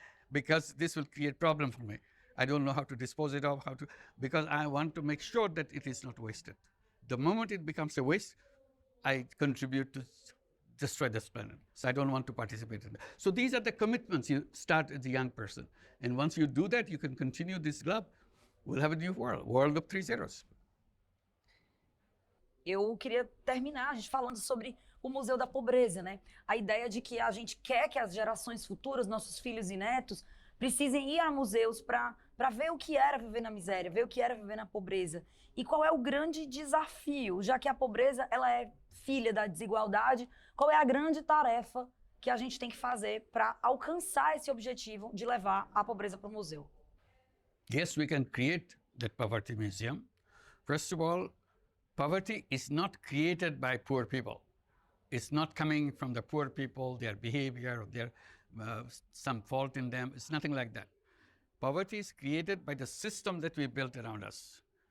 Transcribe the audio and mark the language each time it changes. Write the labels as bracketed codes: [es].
[en] Because this will create problem for me. I don't know how to dispose it of, because I want to make sure that it is not wasted. The moment it becomes a waste, I contribute to destroy this planet. So I don't want to participate in that. So these are the commitments you start as a young person. And once you do that, you can continue this club. We'll have a new world of 3 zeros. [pt] Eu queria terminar a gente falando sobre o Museu da Pobreza, né? A ideia de que a gente quer que as gerações futuras, nossos filhos e netos, precisem ir a museus para ver o que era viver na miséria, ver o que era viver na pobreza. E qual é o grande desafio, já que a pobreza ela é filha da desigualdade, qual é a grande tarefa que a gente tem que fazer para alcançar esse objetivo de levar a pobreza para o museu? [en] Yes, we can create that poverty museum. First of all, poverty is not created by poor people. It's not coming from the poor people, their behavior, or their some fault in them. It's nothing like that. Poverty is created by the system that we built around us.